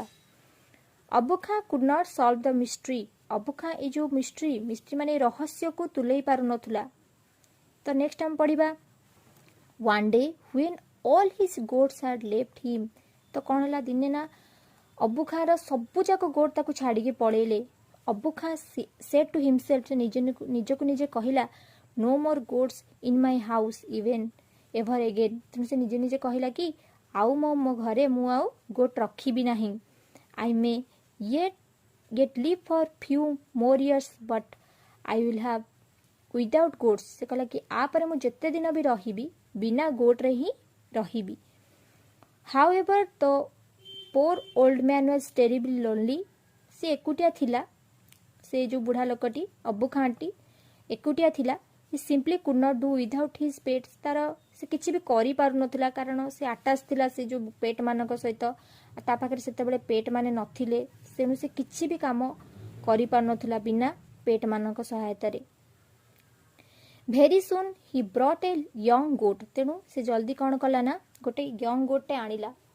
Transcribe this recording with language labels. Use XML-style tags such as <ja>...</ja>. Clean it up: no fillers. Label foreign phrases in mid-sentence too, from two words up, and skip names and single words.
<or>ଅବୁଖା</or> <en>could not solve the mystery,</en> <or>ଅବୁଖା ଏଇ ଯେଉଁ ମିଷ୍ଟ୍ରି ମାନେ ରହସ୍ୟକୁ ତୁଲେଇ ପାରୁନଥିଲା। ତ ନେକ୍ସଟ ଆମେ ପଢିବା</or> <en>one day when all his goats had left him,</en> <or>ତ କ'ଣ ହେଲା ଦିନେ ନା ଅବୁଖାର ସବୁଯାକ ଗୋଟ୍ ତାକୁ ଛାଡ଼ିକି ପଳେଇଲେ।</or> <en>ଅବୁଖା said to himself,</en> <or>ସେ ନିଜକୁ ନିଜେ କହିଲା</or> <en>no more goats in my house even ever again,</en> <or>ତେଣୁ ସେ ନିଜେ କହିଲା କି ଆଉ ମୋ ଘରେ ମୁଁ ଆଉ ଗୋଟ୍ ରଖିବି ନାହିଁ।</or> <en>I may yet live for few more years but I will have without goats,</en> <or>ସେ କହିଲା କି ଆପରେ ମୁଁ ଯେତେ ଦିନ ବି ରହିବି ବିନା ଗୋଟ୍ରେ ହିଁ ରହିବି।</or> <en>However the poor old man was terribly lonely,</en> <or>ସେ ଏକୁଟିଆ ଥିଲା, ସେ ଯେଉଁ ବୁଢ଼ା ଲୋକଟି ଅବୁଖା ଆଣ୍ଟି ଏକୁଟିଆ ଥିଲା।</or> <en>he simply could not do without his pets,</en> <or>ତାର ସେ କିଛି ବି କରିପାରୁନଥିଲା କାରଣ ସେ ଆଟାଚ୍ ଥିଲା ସେ ଯେଉଁ ପେଟ୍ ମାନଙ୍କ ସହିତ, ତା ପାଖରେ ସେତେବେଳେ ପେଟ୍ ମାନେ ନଥିଲେ, ତେଣୁ ସେ କିଛି ବି କାମ କରିପାରୁନଥିଲା ବିନା ପେଟ୍ ମାନଙ୍କ ସହାୟତାରେ।</or> <en>very soon he brought a young goat,</en> <or>ତେଣୁ ସେ ଜଲ୍ଦି କ'ଣ କଲା ନା ଗୋଟେ</or> <en>young goat</en> <or>ଆଣିଲା।</or>